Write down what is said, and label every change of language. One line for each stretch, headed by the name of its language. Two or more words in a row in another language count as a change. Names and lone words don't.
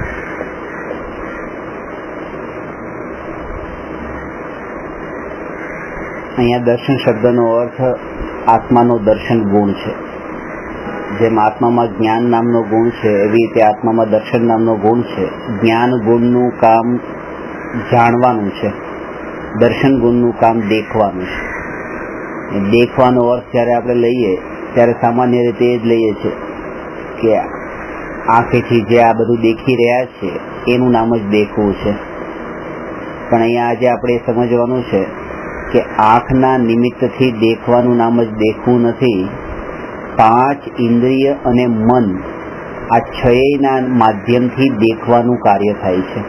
Gujarati: અહીંયા દર્શન શબ્દનો અર્થ આત્માનો દર્શન ગુણ છે। જેમ આત્મામાં જ્ઞાન નામનો ગુણ છે એવી રીતે આત્મામાં દર્શન નામનો ગુણ છે। જ્ઞાન ગુણનું કામ જાણવાનું છે, દર્શન ગુણનું કામ દેખવાનું છે। દેખવાનો અર્થ જ્યારે આપણે લઈએ ત્યારે સામાન્ય રીતે એ જ લઈએ છીએ કે આંખેથી જે આ બધું દેખી રહ્યા છે એનું નામ જ દેખવું છે। પણ અહીંયા આજે આપણે સમજવાનું છે કે આંખના નિમિત્તથી દેખવાનું નામ જ દેખવું નથી, 5 ઇન્દ્રિય અને મન આ છયેયના માધ્યમથી દેખવાનું કાર્ય થાય છે।